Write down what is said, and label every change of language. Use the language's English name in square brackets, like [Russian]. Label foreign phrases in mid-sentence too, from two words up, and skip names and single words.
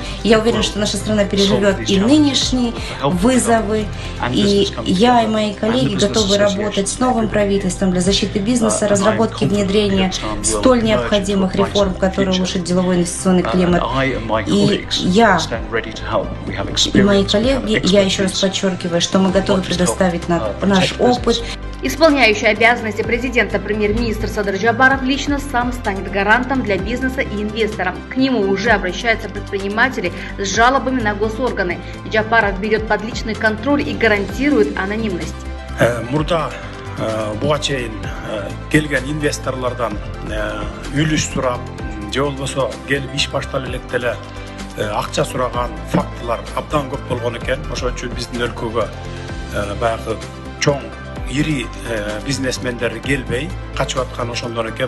[Russian] Я уверен, что наша страна переживет и нынешние вызовы, и я и мои коллеги готовы работать с новым правительством для защиты бизнеса, разработки и внедрения столь необходимых реформ, которые улучшат деловой инвестиционный климат. И я и мои коллеги, я еще раз подчеркиваю, что мы готовы предоставить наш опыт. Исполняющий обязанности президента премьер-министр Садыр Джапаров лично сам станет гарантом для бизнеса и инвесторов. К нему уже обращаются предприниматели с жалобами на госорганы. Джапаров берет под личный контроль и гарантирует анонимность. [Kyrgyz] Мурда буга чейин келген инвесторлордон үлүш сурап, же болбосо келип иш башталып элек деле акча сураган фактылар абдан көп болгон экен. Ошон үчүн биздин өлкөгө баягы чоң ири бизнесмендер келбей качып аткан ошондор экен.